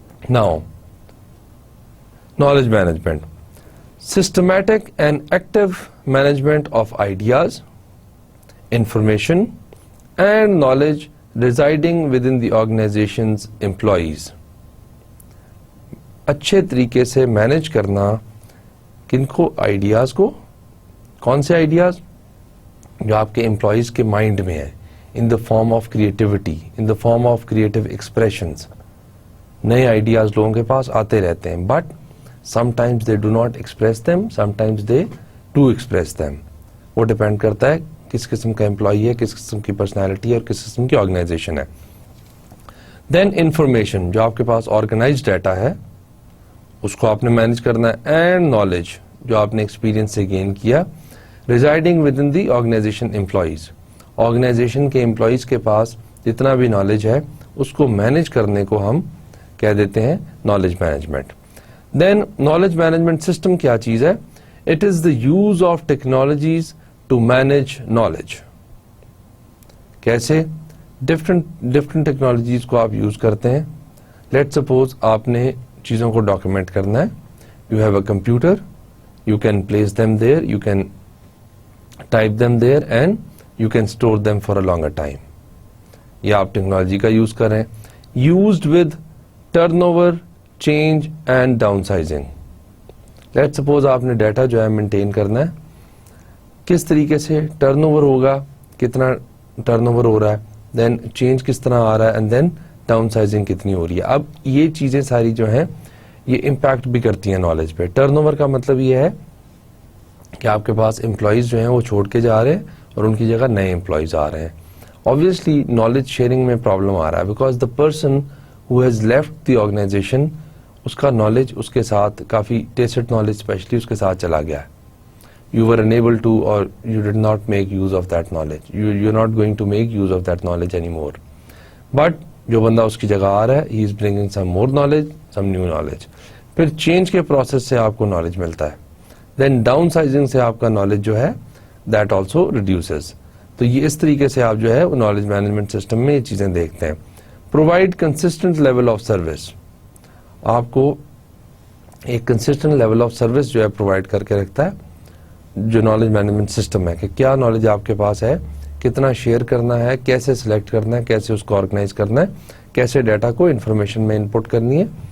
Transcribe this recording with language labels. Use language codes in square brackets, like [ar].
[en] Now knowledge management, systematic and active management of ideas, information and knowledge residing within the organization's employees. [ur] اچھے طریقے سے manage کرنا کن کو, آئیڈیاز کو. کون سے آئیڈیاز؟ جو آپ کے امپلائیز کے مائنڈ میں ہیں, [en] In the form of creativity, in the form of creative expressions. [ur] نئے آئیڈیاز لوگوں کے پاس آتے رہتے ہیں, [en] But sometimes they do not express them, sometimes they do express them. [ur] وہ ڈپینڈ کرتا ہے کس قسم کا امپلائی ہے, کس قسم کی پرسنالٹی ہے اور کس قسم کی آرگنائزیشن ہے. دین انفارمیشن, جو آپ کے پاس آرگنائزڈ ڈیٹا ہے اس کو آپ نے مینج کرنا ہے. اینڈ نالج, جو آپ نے ایکسپیرینس سے گین کیا, [en] Residing with in the organization employees. [ur] Organization کے امپلائیز کے پاس جتنا بھی نالج ہے اس کو مینج کرنے کو ہم کہہ دیتے ہیں نالج مینجمنٹ. دین نالج مینجمنٹ سسٹم کیا چیز ہے؟ [en] It is the use of technologies to manage knowledge. [ur] کیسے؟ ڈفرنٹ ٹیکنالوجیز کو آپ یوز کرتے ہیں. لیٹ سپوز آپ نے چیزوں کو ڈاکیومنٹ کرنا ہے. [en] You have a computer, you can place them there, you can type them there and you can store them for a longer time. [ur] یہ آپ ٹیکنالوجی کا یوز کر رہے ہیں. [en] Used with turnover, change and downsizing. [ur] Let suppose آپ نے data جو ہے مینٹین کرنا ہے, کس طریقے سے ٹرن اوور ہوگا, کتنا ٹرن اوور ہو رہا ہے, دین چینج کس طرح آ رہا ہے, اینڈ دین ڈاؤن سائزنگ کتنی ہو رہی ہے. اب یہ چیزیں ساری جو ہیں یہ امپیکٹ بھی کرتی ہیں نالج پہ. ٹرن اوور کا مطلب یہ ہے کہ آپ کے پاس امپلائیز جو ہیں وہ چھوڑ کے جا رہے ہیں اور ان کی جگہ نئے امپلائیز آ رہے ہیں. obviously نالج شیئرنگ میں پرابلم آ رہا ہے, [en] because the person who has left the organization, [ur] اس کا نالج اس کے ساتھ کافی ٹیسٹ نالج اسپیشلی اس کے ساتھ چلا گیا ہے. [en] You were unable to or you did not make use of that knowledge. You're not going to make use of that knowledge anymore. But [ur] جو بندہ اس کی جگہ آ رہا ہے, [en] he is bringing some more knowledge, some new knowledge. [ur] پھر change کے process سے آپ کو نالج ملتا ہے. دین ڈاؤن سائزنگ سے آپ کا نالج جو ہے [en] That also reduces. [ur] تو یہ اس طریقے سے آپ جو ہے وہ نالج مینجمنٹ سسٹم میں یہ چیزیں دیکھتے ہیں. Provide consistent level of service, آپ کو ایک کنسسٹنٹ لیول آف سروس جو ہے پرووائڈ کر کے رکھتا ہے جو نالج مینجمنٹ سسٹم ہے, کہ کیا نالج آپ کے پاس ہے, کتنا شیئر کرنا ہے, کیسے سلیکٹ کرنا ہے, کیسے اس کو آرگنائز کرنا ہے, کیسے ڈیٹا کو انفارمیشن میں انپٹ کرنی ہے.